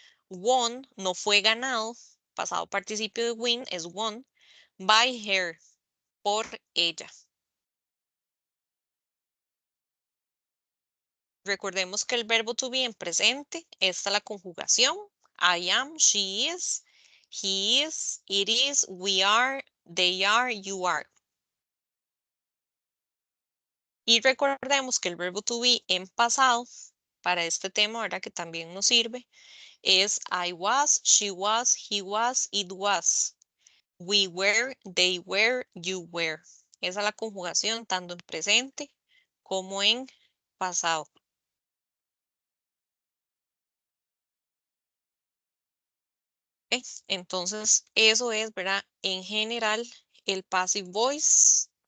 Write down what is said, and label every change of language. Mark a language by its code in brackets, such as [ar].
[es] Won no fue ganado, pasado participio de win es won, by her, por ella. Recordemos que el verbo to be en presente está la conjugación. [en] I am, she is, he is, it is, we are, they are, you are. [es] Y recordemos que el verbo to be en pasado, para este tema, ¿verdad? [en] Que también nos sirve, es I was, she was, he was, it was. We were, they were, you were. [es] Esa es la conjugación tanto en presente como en pasado. ¿Ok? Entonces, eso es, ¿verdad? En general, el passive voice.